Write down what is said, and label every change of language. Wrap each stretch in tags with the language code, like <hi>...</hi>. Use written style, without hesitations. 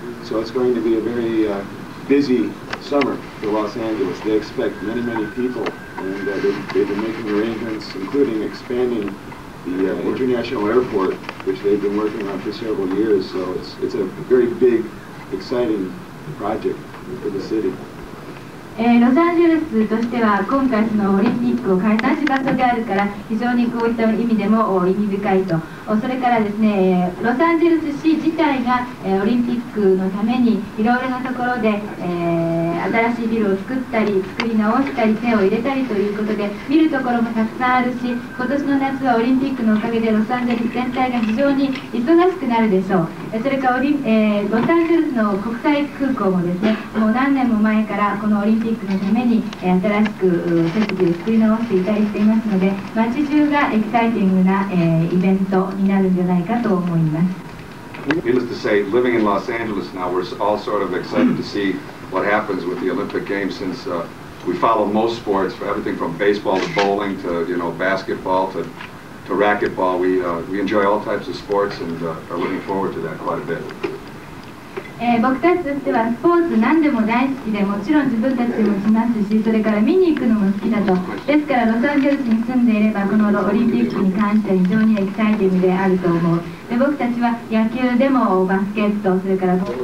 <en>So it's going to be a very busy summer for Los Angeles. They expect many, many people, and they've been making arrangements, including expanding the international airport, which they've been working on for several years. So it's a very big, exciting project for the city.</en> <ja>ロサンゼルスとしては今回そのオリンピックを開催する場所であるから非常にこういった意味でも意味深いと。それからですね、ロサンゼルス市自体がオリンピックのためにいろいろなところで新しいビルを作ったり作り直したり手を入れたりということで見るところもたくさんあるし、今年の夏はオリンピックのおかげでロサンゼルス全体が非常に忙しくなるでしょう。それからロサンゼルスの国際空港もですね、もう何年も前からこのオリンピックのために新しく設備を作り直していたりしていますので、街中がエキサイティングなイベントになるんじゃないかと思います。</ja> <en>Needless to say, living in Los Angeles now, we're all sort of excited to see what happens with the Olympic Games, since we follow most sports, for everything from baseball to bowling to basketball to racquetball. We enjoy all types of sports and are looking forward to that quite a bit.</en> <ja>僕たちとしてはスポーツ何でも大好きで、もちろん自分たちでもしますし、それから見に行くのも好きだと。ですからロサンゼルスに住んでいればこのオリンピックに関しては非常にエキサイティングであると思う。で、僕たちは野球でもバスケット、それから</ja>